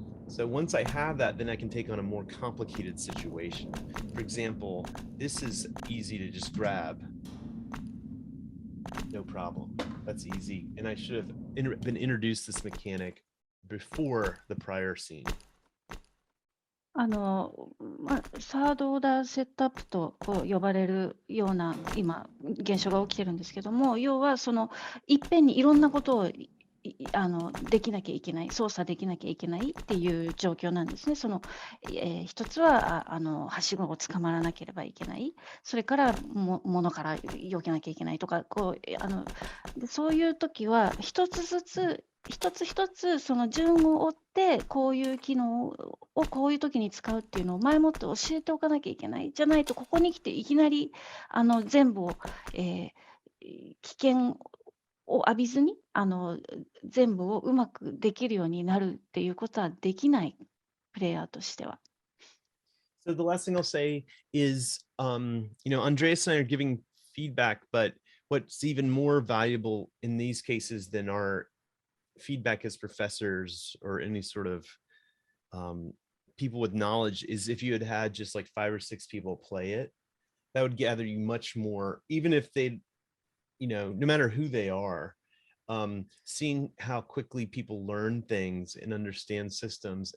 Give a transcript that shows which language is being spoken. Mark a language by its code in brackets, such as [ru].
[en] So once I have that, then I can take on a more complicated situation. For example, this is easy to just grab. No problem. That's easy. And I should have been introduced this mechanic before the prior scene. [ja] サードオーダーセットアップと呼ばれるような今現象が起きてるんですけども、要はそのいっぺんにいろんなことをできなきゃいけない、操作できなきゃいけないっていう状況なんですね。一つははしごを捕まらなければいけない、それから物から避けなきゃいけないとか、でそういう時は一つずつ一つ一つその順を追ってこういう機能をこういう時に使うっていうのを前もって教えておかなきゃいけない。じゃないとここに来ていきなり全部を、危険を浴びずに全部をうまくできるようになるっていうことはできないプレイヤーとしては。 [en] So the last thing I'll say is, Andreas and I are giving feedback, but what's even more valuable in these cases than our feedback as professors or any sort of people with knowledge is if you had had just like 5 or 6 people play it, that would gather you much more, even if they, no matter who they are, seeing how quickly people learn things and understand systems.